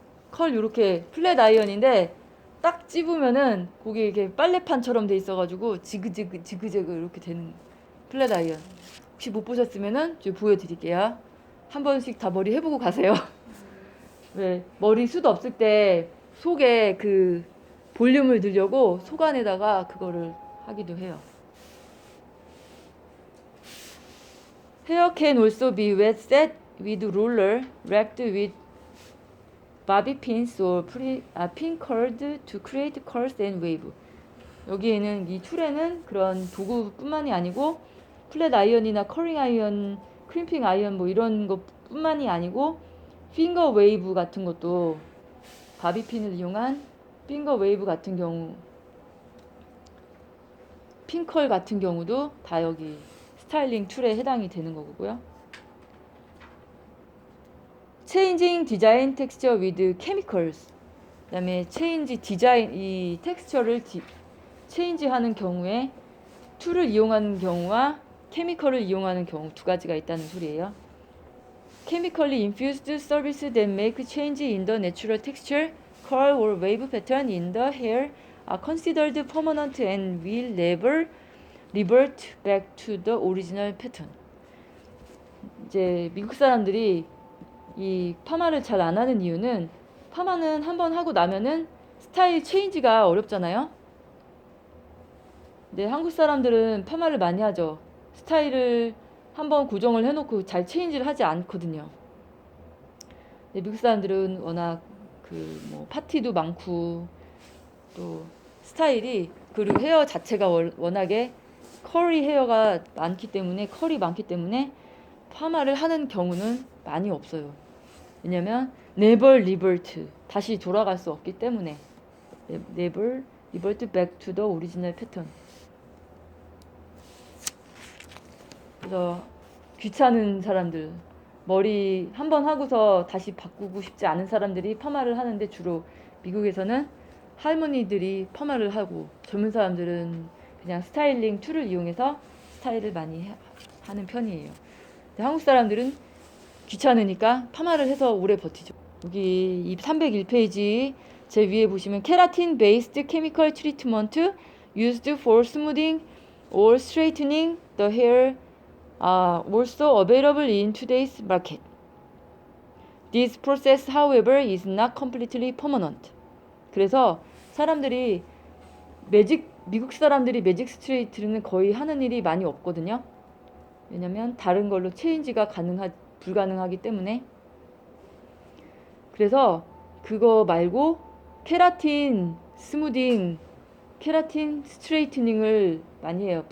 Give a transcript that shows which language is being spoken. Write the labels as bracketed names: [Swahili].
[Korean] 컬 요렇게 플랫 아이언인데 딱 찝으면은 거기 이렇게 빨래판처럼 돼 있어가지고 지그재그 이렇게 되는 플랫 아이언. 혹시 못 보셨으면은 좀 보여드릴게요. 한 번씩 다 머리 해보고 가세요. 왜 머리 숱 없을 때 속에 그 볼륨을 넣으려고 속 안에다가 그거를 하기도 해요. [English] Hair can also be wet set with roller, wrapped with bobby pins or pin curled to create curls and wave. [Korean] 여기에는 이 툴에는 그런 도구뿐만이 아니고 플랫 아이언이나 커링 아이언, 크림핑 아이언 뭐 이런 것뿐만이 아니고 핑거 웨이브 같은 것도 바비핀을 이용한 핑거 웨이브 같은 경우 핑컬 같은 경우도 다 여기 스타일링 툴에 해당이 되는 거고요. [English] Changing design texture with chemicals. [Korean] 그 다음에 change 디자인 이 텍스처를 체인지하는 경우에 툴을 이용하는 경우와 케미컬을 이용하는 경우 두 가지가 있다는 소리예요. [English] Chemically infused services that make change in the natural texture, curl or wave pattern in the hair are considered permanent and will never revert back to the original pattern. [Korean] 이제 미국 사람들이 이 파마를 잘 안 하는 이유는 파마는 한번 하고 나면은 스타일 체인지가 어렵잖아요. 근데 한국 사람들은 파마를 많이 하죠. 스타일을 한번 고정을 해놓고 잘 체인지를 하지 않거든요. 근데 미국 사람들은 워낙 그 뭐 파티도 많고 또 스타일이 그리고 헤어 자체가 워낙에 컬이 많기 때문에 파마를 하는 경우는 많이 없어요. 왜냐면 [English] never revert, [Korean] 다시 돌아갈 수 없기 때문에. [English] never revert back to the original pattern. [Korean] 그래서 귀찮은 사람들, 머리 한 번 하고서 다시 바꾸고 싶지 않은 사람들이 파마를 하는데, 주로 미국에서는 할머니들이 파마를 하고 젊은 사람들은 그냥 스타일링 툴을 이용해서 스타일을 많이 하는 편이에요. 근데 한국 사람들은 귀찮으니까 파마를 해서 오래 버티죠. 여기 이 301페이지 제 위에 보시면 [English] 케라틴 베이스드 케미컬 트리트먼트 used for smoothing or straightening the hair are also available in today's market. This process, however, is not completely permanent. [Korean] 그래서 사람들이 미국 사람들이 매직 스트레이트는 거의 하는 일이 많이 없거든요. 왜냐면 다른 걸로 체인지가 불가능하기 때문에. 그래서 그거 말고 케라틴 스무딩, 케라틴 스트레이트닝을 많이 해요.